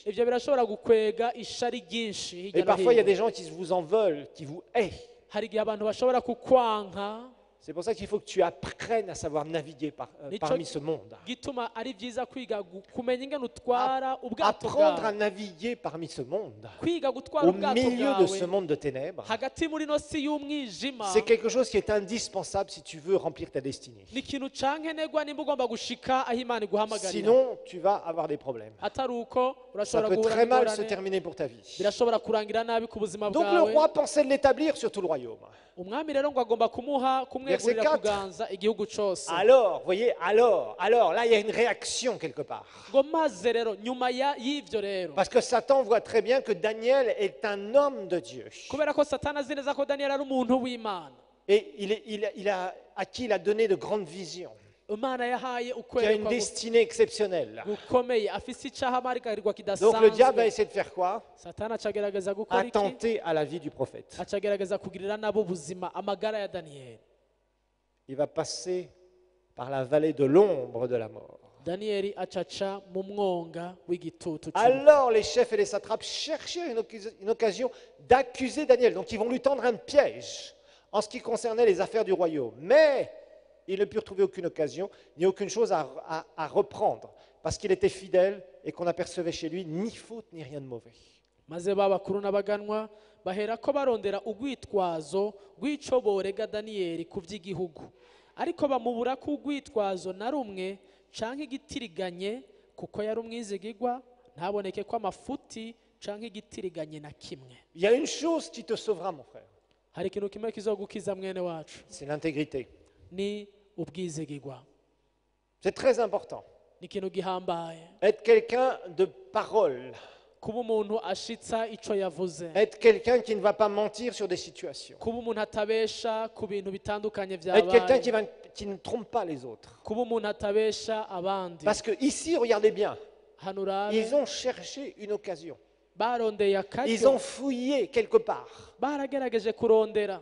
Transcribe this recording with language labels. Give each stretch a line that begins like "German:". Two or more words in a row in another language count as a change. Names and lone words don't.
Rundi: ibyo birashobora gukwega ishari ryinshi hirya
French: Et
Rundi: no
French: parfois, il y a
Rundi: hino.
French: des gens qui vous en veulent, qui vous haïssent.
Rundi: Hari igihe abantu bashobora kukwanka,
French: C'est pour ça qu'il faut que tu apprennes à savoir naviguer parmi ce monde.
Rundi: gituma ari byiza kwiga kumenya ingene utwara ubwato
French: Apprendre à
Rundi: bwawe,
French: naviguer parmi ce monde,
Rundi: kwiga gutwara
French: au
Rundi: ubwato
French: milieu de ce
Rundi: bwawe
French: monde de ténèbres.
Rundi: hagati muri no si y'umwijima.
French: C'est quelque chose qui est indispensable si tu veux remplir ta destinée.
Rundi: Ni ikintu cankenerwa nimba ugomba gushika aho Imana iguhamagarira.
French: Sinon, tu vas avoir des problèmes.
Rundi: Atari uko
French: Ça
Rundi: urashobora
French: peut
Rundi: guhura
French: très mal se
Rundi: n'ingorane,
French: terminer pour ta vie.
Rundi: birashobora kurangira nabi ku buzima
French: Donc le
Rundi: bwawe.
French: roi pensait de l'établir sur tout le royaume.
Rundi: Umwami rero ngo agomba kumwegurira
French: Verset 4.
Rundi: kuganza igihugu cyose.
French: Alors, voyez, alors, là, il y a une réaction quelque part.
Rundi: ngo maze rero nyuma y'ivyo rero,
French: Parce que Satan voit très bien que Daniel est un homme de Dieu.
Rundi: kubera ko Satani azi neza ko Daniyeli ari umuntu w'Imana,
French: Et à qui il a donné de grandes visions.
Rundi: Imana yahaye
French: Qui a une
Rundi: ukwerekwa
French: destinée exceptionnelle.
Rundi: gukomeye, afise icaha amarigarirwa
French: Donc le diable va
Rundi: kidasanzwe.
French: essayer de faire quoi?
Rundi: Satani acagerageza gukora iki?
French: Attenter à la vie du prophète.
Rundi: Acagerageza kugirira nabo ubuzima, amagara ya Daniyeli.
French: Il va passer par la vallée de l'ombre de la mort.
Rundi: Daniyeli acaca mu mwonga w'igitutu cy'urupfu.
French: Alors les chefs et les satrapes cherchaient une occasion d'accuser Daniel. Donc ils vont lui tendre un piège en ce qui concernait les affaires du royaume. Mais ils ne purent trouver aucune occasion, ni aucune chose à reprendre, parce qu'il était fidèle et qu'on n'apercevait chez lui ni faute ni rien de mauvais.
Rundi: maze babakuru n'abaganwa baherako barondera urwitwazo rw'ico borega Daniyeli ku by'igihugu, ariko bamubura ko urwitwazo na rumwe canke igitiriganye, kuko yari umwizigigwa, ntaboneke ko amafuti canke igitiriganye na kimwe.
French: Il y a une chose qui te sauvera, mon frère,
Rundi: Hari ikintu kimwe kizogukiza mwene wacu,
French: c'est l'intégrité.
Rundi: ni ubwizigigwa.
French: C'est très important.
Rundi: Ni ikintu gihambaye
French: Être quelqu'un de parole,
Rundi: kuba umuntu ashitsa ico yavuze,
French: être quelqu'un qui ne va pas mentir sur des situations,
Rundi: kuba umuntu atabesha ku bintu bitandukanye
French: être quelqu'un
Rundi: vyabaye,
French: qui ne trompe pas les autres.
Rundi: kuba umuntu atabesha abandi.
French: Parce que ici, regardez bien,
Rundi: Hano urabe,
French: ils ont cherché une occasion.
Rundi: barondeye
French: Ils
Rundi: akaryo,
French: ont fouillé quelque part
Rundi: baragerageje kurondera